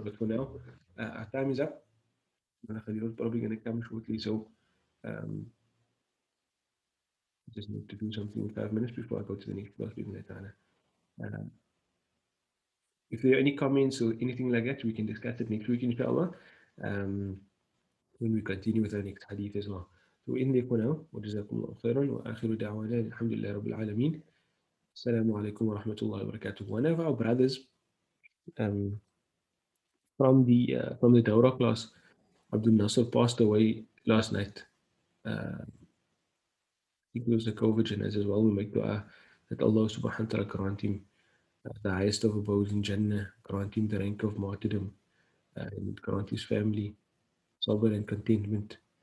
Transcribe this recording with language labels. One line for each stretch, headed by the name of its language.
English: But for now, our time is up. Khalil is probably going to come shortly, so um, just need to do something in 5 minutes before I go to the next class. Uh, if there are any comments or anything like that, we can discuss it next week, inshallah. Um, when we continue with the next hadith as well. So in there for now,
Arabic: وجزاكم الله خيرا وآخر دعوانا الحمد لله رب العالمين. Assalamu alaikum wa rahmatullahi wa barakatuh.
English: One of our brothers um, from the Dawrah class, Abdul Nasser, passed away last night. He was the COVID as well. We make dua that Allah subhanahu wa ta'ala grant him the highest of abodes in Jannah, grant him the rank of martyrdom, and grant his family sabr and contentment.